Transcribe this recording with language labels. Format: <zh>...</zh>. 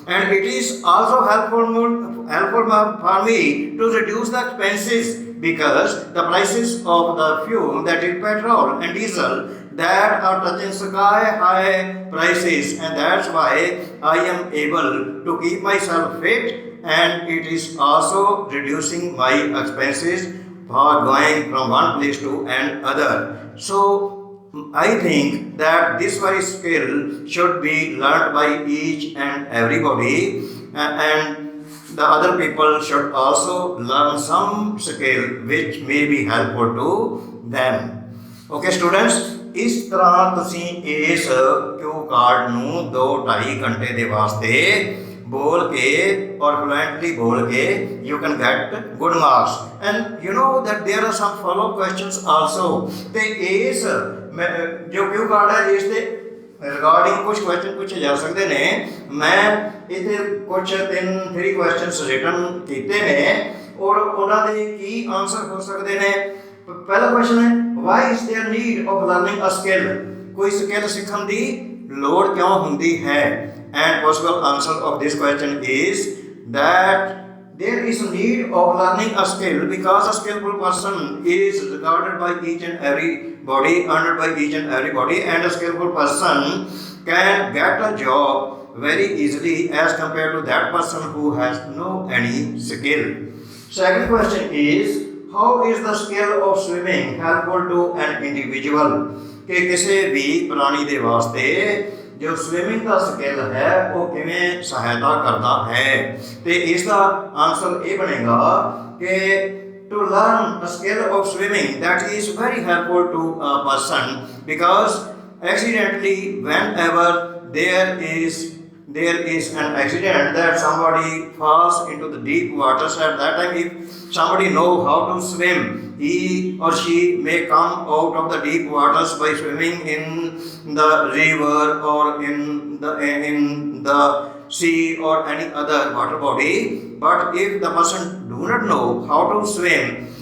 <en>And it is also helpful for me to reduce the expenses, because the prices of the fuel, that is petrol and diesel, that are touching sky high prices, and that's why I am able to keep myself fit, and it is also reducing my expenses for going from one place to another. So I think that this very skill should be learned by each and everybody, and the other people should also learn some skill which may be helpful to them.</en> <pa>Okay students, ਇਸ ਤਰ੍ਹਾਂ ਤੁਸੀਂ ਇਸ ਕਿਊ card ਨੂੰ 2-2.5 ਘੰਟੇ ਦੇ ਵਾਸਤੇ</pa> <hi>बोल के और fluently बोल के</hi> <en>you can get good marks. And you know that there are some follow up questions also.</en> <pa>ਤੇ ਇਸ ਜੋ ਕਿਊ ਕਾਰਡ ਹੈ ਇਸ ਦੇ ਰਿਗਾਰਡਿੰਗ ਕੁਝ ਕੁਐਸਚਨ ਪੁੱਛੇ ਜਾ ਸਕਦੇ ਨੇ। ਮੈਂ ਇੱਥੇ ਕੁਝ 3 ਕੁਐਸਚਨਸ ਰਿਟਨ ਕੀਤੇ ਨੇ ਔਰ ਉਹਨਾਂ ਦੇ ਕੀ ਆਨਸਰ ਹੋ ਸਕਦੇ ਨੇ। ਪਹਿਲਾ ਕੁਐਸਚਨ ਹੈ,</pa> <en>why is there need of learning a skill?</en> <pa>ਕੋਈ ਸਕਿੱਲ ਸਿੱਖਣ ਦੀ ਲੋੜ ਕਿਉਂ ਹੁੰਦੀ ਹੈ?</pa> <en>And possible answer of this question is that there is a need of learning a skill because a skillful person is regarded by each and everybody, honored by each and everybody, and a skillful person can get a job very easily as compared to that person who has no any skill. Second question is, how is the skill of swimming helpful to an individual?</en> <hi>कि किसी भी प्राणी दे वास्ते जो swimming का skill है वो किमें सहायता करता है। तो इसका आंसर ये बनेगा कि</hi> <en>to learn a skill of swimming, that is very helpful to a person, because accidentally whenever there is an accident that somebody falls into the deep waters, at that time if somebody know how to swim, he or she may come out of the deep waters by swimming in the river or in the sea or any other water body. But if the person do not know how to swim,</en>